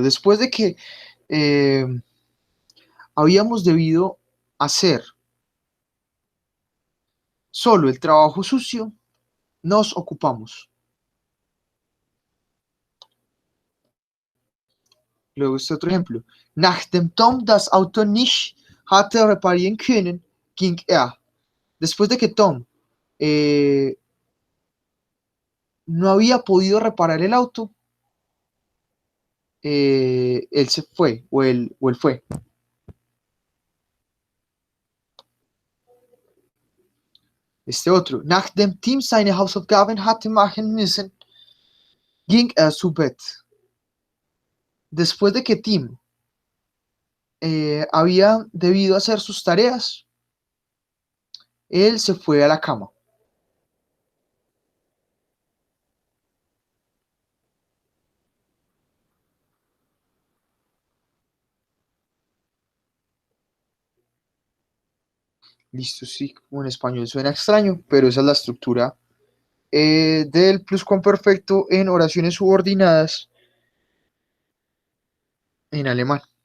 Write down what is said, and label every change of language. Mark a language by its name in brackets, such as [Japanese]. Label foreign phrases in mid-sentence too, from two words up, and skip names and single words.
[Spanish] Después de que eh, habíamos debido hacer solo el trabajo sucio, nos ocupamos. Luego este otro ejemplo. [German] Nachdem Tom das Auto nicht hatte reparieren können, ging er. [Spanish] Después de que Tom no había podido reparar el auto, él se fue o él fue. Este otro. [German] Nachdem Tim seine Hausaufgaben hatte machen müssen, ging er zu Bett. [Spanish] Después de que Tim había debido hacer sus tareas, él se fue a la cama. Listo, sí, como en español suena extraño, pero esa es la estructura del pluscuamperfecto en oraciones subordinadas en alemán.